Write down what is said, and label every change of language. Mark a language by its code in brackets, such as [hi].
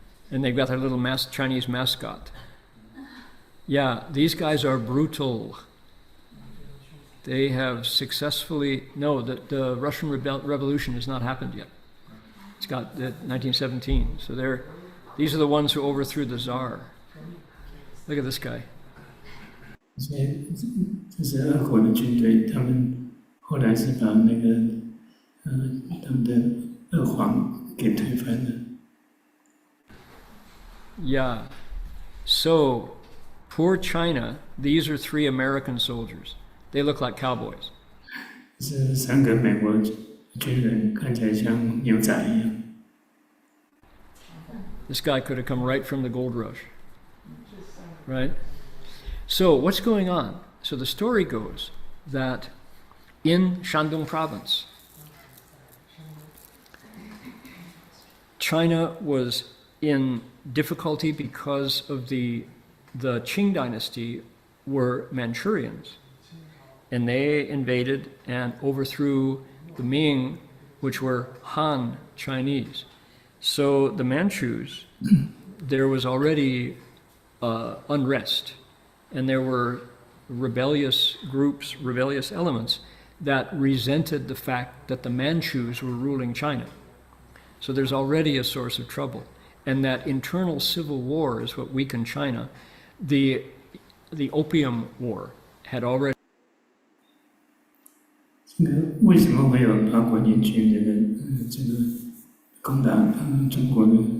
[en] And they've got their little Chinese mascot. Yeah, these guys are brutal. They have successfully, no, the Russian Revolution has not happened yet. It's got 1917. So these are the ones who overthrew the Tsar. Look at this guy. [zh] 这是俄国的军队，他们后来是把那个他们的俄皇给推翻了。 [en] Yeah. So, poor China, these are 3 American soldiers. They look like cowboys. [zh] 是3个美国军人，看起来像牛仔一样。 [en] This guy could have come right from the gold rush, right? So what's going on? So the story goes that in Shandong province, China was in difficulty because of the Qing dynasty were Manchurians, and they invaded and overthrew the Ming, which were Han Chinese. So the Manchus, there was already unrest, and there were rebellious groups, rebellious elements that resented the fact that the Manchus were ruling China. So there's already a source of trouble. And that internal civil war is what weakened China. The Opium War had already. [zh] 为什么会有8国联军这个攻打中国呢？